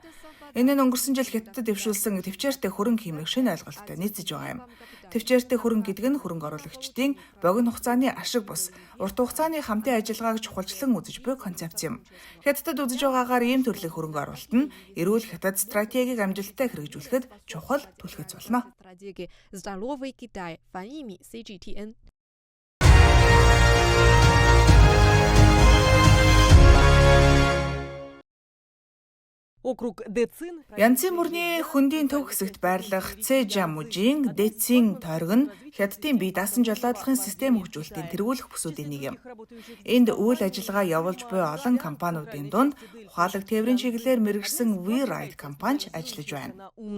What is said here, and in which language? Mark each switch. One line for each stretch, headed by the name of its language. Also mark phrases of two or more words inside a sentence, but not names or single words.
Mongolian: Энэ нь өнгөрсөн жил Хятадд дэвшүүлсэн төвчээртэй хөрөнгө хэмнэх шинэ ойлголттой нийцэж байгаа юм. Төвчээртэй хөрөнгө гэдэг нь хөрөнгө оруулагчдын богино хугацааны ашиг бус урт хугацааны хамтын ажиллагааг чухалчлан үзэж буй концепц юм. Хятадд үзэж байгаагаар ийм төрлийн хөрөнгө оруулалт нь эрүүл Хятад стратегийг амжилттай хэрэгжүүлэхэд чухал түлхэж болно.
Russian: Здоровый Китай, по имени CGTN. Округ Дэцин.
Mongolian: Янзын мөрний хөндийн төв хэсэгт байрлах Цэжамужийн Дэцин тойрог нь Хятадын бие даасан жолоодлогын систем хөгжүүлэлтийн тэргүүлэх бүсүүдийн нэг юм. Энд үйл ажиллагаа явуулж буй олон компаниудын дунд ухаалаг тээврийн чиглэлээр мэргэжсэн WeRide компанич ажиллаж байна.